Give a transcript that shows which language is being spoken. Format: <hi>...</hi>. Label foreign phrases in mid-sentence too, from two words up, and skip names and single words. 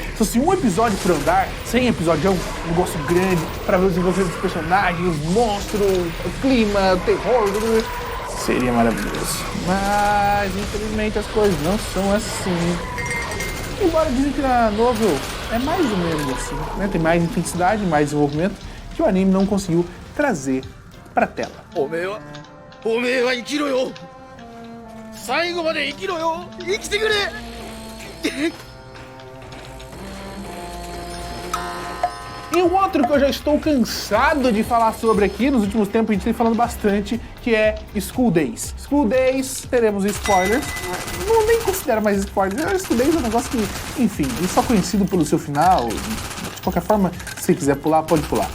<pt>Se fosse um episódio por andar, 100 episódios é um negócio grande pra ver os desenvolvimentos dos personagens, os monstros, o clima, o terror, seria maravilhoso. Mas, infelizmente, as coisas não são assim. Embora dizem que na novel é mais ou menos assim, né? Tem mais intensidade, mais desenvolvimento que o anime não conseguiu trazer pra tela.</pt> <ja>おめえは生きろよ最後まで生きろよ生きてくれ</ja> <pt>E o outro que eu já estou cansado de falar sobre aqui, nos últimos tempos a gente tem falando bastante, que é School Days. School Days, teremos spoilers, não nem considero mais spoilers, School Days é um negócio que, enfim, é só conhecido pelo seu final, de qualquer forma, se quiser pular, pode pular.</pt>